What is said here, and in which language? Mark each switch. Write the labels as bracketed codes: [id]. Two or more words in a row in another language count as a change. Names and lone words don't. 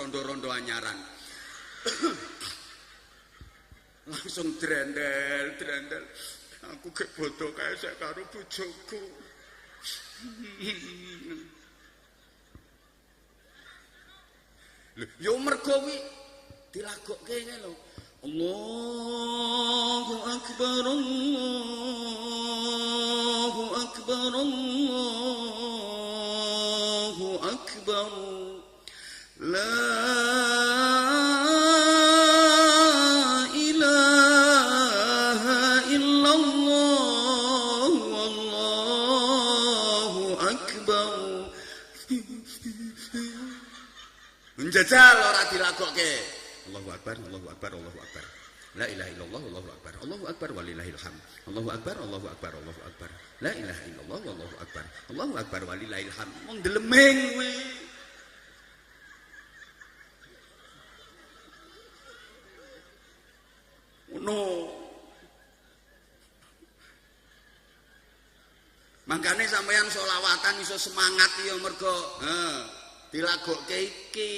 [jv] Apa maneh rondo-rondo anyaran. Langsung drendel. Aku gek bodoh kae sek karo bojoku. Lho, yo mergo kuwi dilagokke ngene lho. [ar] الله أكبر الله أكبر الله أكبر. لا إله إلا الله والله أكبر. [jv] Menjajal ora dilagokke. [ar] الله أكبر، الله أكبر، الله أكبر. لا إله إلا الله، الله أكبر. الله أكبر ولله الحمد. الله أكبر، الله أكبر، الله أكبر. لا إله إلا الله، الله أكبر. الله أكبر ولله الحمد. [jv] Wong deleming kuwi. Ono. Makane sampeyan selawatan iso semangat ya mergo dilagokke iki.